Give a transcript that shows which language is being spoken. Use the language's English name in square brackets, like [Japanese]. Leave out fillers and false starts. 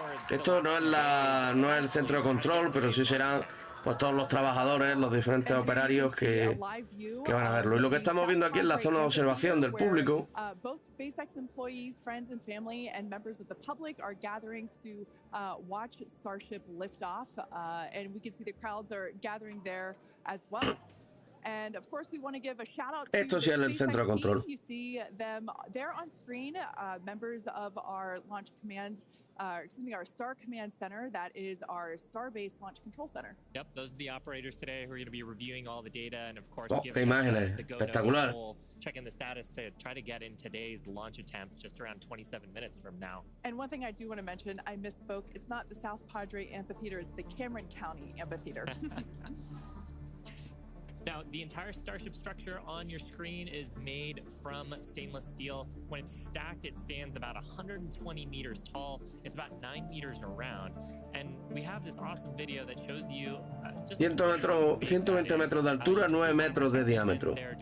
[Spanish] Esto no es el centro de control, pero sí serán pues todos los trabajadores, los diferentes operarios que van a verlo. Y lo que estamos viendo aquí es la zona de observación del público. [English] Both SpaceX employees, friends and family, and members of the public are gathering to watch Starship lift off, and we can see the crowds are gathering there as well. And of course, we want to give a shout out to [Spanish] Esto sí es el centro de control. [English] You see them there on screen, members of our launch command, our Star Command Center, that is our Starbase Launch Control Center. Yep, those are the operators today who are going to be reviewing all the data and of course [Spanish] qué imágenes, espectacular. [English] Checking the status to try to get in today's launch attempt just around 27 minutes from now. And one thing I do want to mention, I misspoke. It's not the South Padre Amphitheater, it's the Cameron County Amphitheater. Now, the entire Starship structure on your screen is made from stainless steel. When it's stacked, it stands about 120 meters tall. It's about 9 meters around. And we have this awesome video that shows you [Spanish] 120 metros de altura, 9 metros de diámetro.